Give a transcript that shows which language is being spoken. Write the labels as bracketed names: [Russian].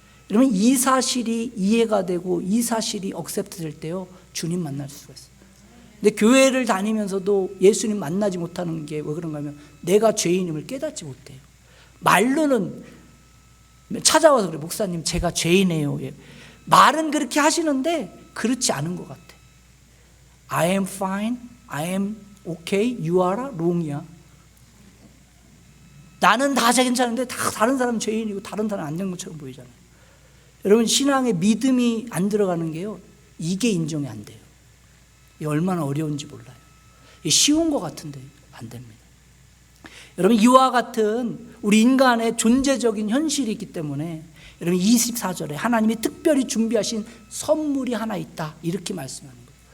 [Korean] 여러분 이 사실이 이해가 되고 이 사실이 억셉트 될 때요, 주님 만날 수가 있어요. 근데 교회를 다니면서도 예수님 만나지 못하는 게 왜 그런가 하면 내가 죄인임을 깨닫지 못해요. 말로는 찾아와서 그래, 목사님 제가 죄인이에요. 말은 그렇게 하시는데 그렇지 않은 것 같아. [English] I am fine, I am okay, you are wrong이야. [Korean] 나는 다 괜찮은데 다 다른 사람은 죄인이고 다른 사람은 안 된 것처럼 보이잖아요. 여러분 신앙에 믿음이 안 들어가는 게요, 이게 인정이 안 돼요. 이게 얼마나 어려운지 몰라요. 이게 쉬운 것 같은데 안 됩니다. 여러분 이와 같은 우리 인간의 존재적인 현실이 있기 때문에 여러분 24절에 하나님이 특별히 준비하신 선물이 하나 있다, 이렇게 말씀하는 거예요.